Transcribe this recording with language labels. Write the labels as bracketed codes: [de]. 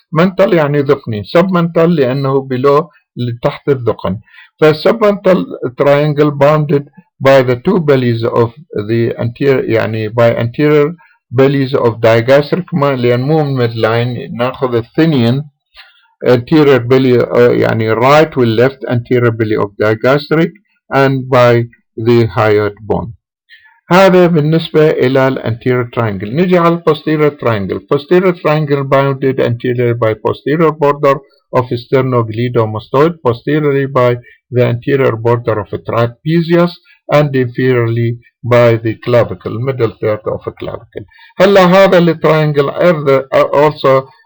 [ar] mental يعني ذقني، submental لأنه below تحت الذقن. [en] فالsubmental triangle bounded by the 2 bellies of the anterior يعني by anterior bellies of digastric [ar] لأن مو midline ناخذ الثنين [en] anterior belly يعني right و left anterior belly of digastric and by the hyoid bone. [ar] هذا بالنسبة إلى الانتيريور triangle. نجي على posterior triangle. [en] Posterior triangle bounded anteriorly by posterior border of sternocleidomastoid, posteriorly by the anterior border of trapezius and inferiorly by the clavicle, middle third of a clavicle. [ar] هلا هذا التراينجل [en] also